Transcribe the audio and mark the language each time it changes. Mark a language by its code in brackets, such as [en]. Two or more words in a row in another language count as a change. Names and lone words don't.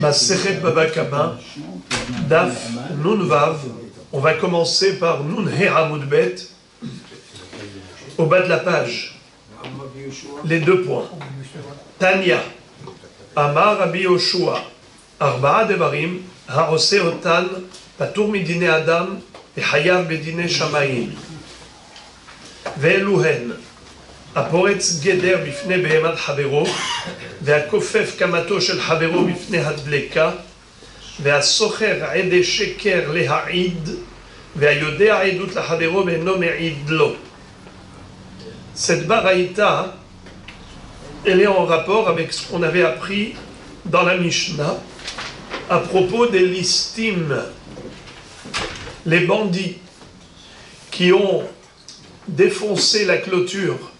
[he] מסכת בבא קמא, דף נון וו. [fr] On va commencer par [he] נון הה עמוד בית, [fr] au bas de la page. Les deux points. [he] תניא, אמר רבי יהושע, ארבעה דברים, העושה אותן, פטור מדיני אדם, חייב בדיני שמים. Ve'eluhen. הפורץ גדר בפני בהמת חברו, והכופף קמתו של חברו בפני הדלקה, והסוחר עדי שקר להעיד, והיודע עדות לחברו ואינו מעיד לו. [fr] Cette baraïta, elle est en rapport avec ce qu'on avait appris dans la Mishnah à propos des listim, les bandits qui ont défoncé la clôture.